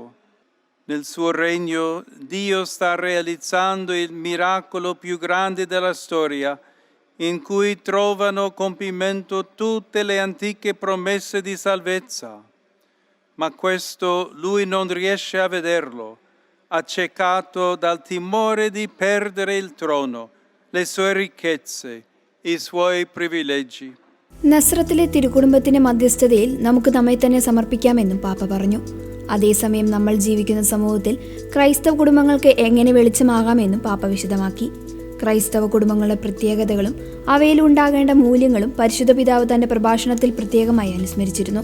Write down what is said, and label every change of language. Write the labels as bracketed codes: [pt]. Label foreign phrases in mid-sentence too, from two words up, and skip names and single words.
[it] Nel suo regno Dio sta realizzando il miracolo più grande della storia, in cui trovano compimento tutte le antiche promesse di salvezza. Ma questo lui non riesce a vederlo, accecato dal timore di perdere il trono, le sue ricchezze, i suoi privilegi. [ml] നസ്രത്തിലെ തിരുക്കുടുംബത്തിന്റെ മധ്യസ്ഥതയിൽ നമുക്ക് നമ്മെ തന്നെ സമർപ്പിക്കാമെന്നും പാപ്പ പറഞ്ഞു. അതേസമയം നമ്മൾ ജീവിക്കുന്ന സമൂഹത്തിൽ ക്രൈസ്തവ കുടുംബങ്ങൾക്ക് എങ്ങനെ വെളിച്ചമാകാമെന്നും പാപ്പ വിശദമാക്കി. ക്രൈസ്തവ കുടുംബങ്ങളുടെ പ്രത്യേകതകളും അവയിലുണ്ടാകേണ്ട മൂല്യങ്ങളും പരിശുദ്ധ പിതാവ് തന്റെ പ്രഭാഷണത്തിൽ പ്രത്യേകമായി അനുസ്മരിച്ചിരുന്നു.